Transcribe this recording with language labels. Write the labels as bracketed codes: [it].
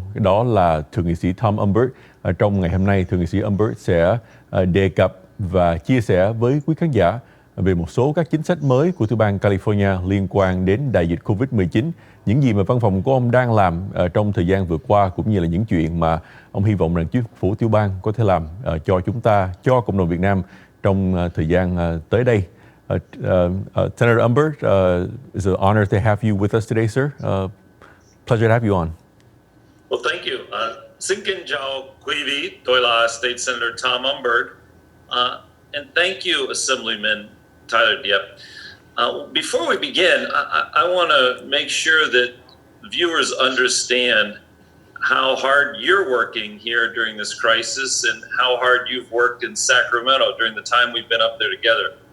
[vi] Đó là Thượng Nghị sĩ Tom Umberg. Trong ngày hôm nay, Thượng Nghị sĩ Umberg sẽ đề cập và chia sẻ với quý khán giả về một số các chính sách mới của tiểu bang California liên quan đến đại dịch Covid-19, những gì mà văn phòng của ông đang làm trong thời gian vừa qua, cũng như là những chuyện mà ông hy vọng rằng chính phủ tiểu bang có thể làm cho chúng ta, cho cộng đồng Việt Nam trong thời gian tới đây. [en] Senator Umberg, it's an honor to have you with us today, sir. Pleasure to have you on. Well, thank you. [vi] Xin kính chào quý vị, tôi là State Senator Tom Umberg. [en] And thank you, Assemblyman Tyler Diep. Before we begin, I want to make sure that viewers understand how hard you're working here during this crisis and how hard you've worked in Sacramento during the time we've been up there together.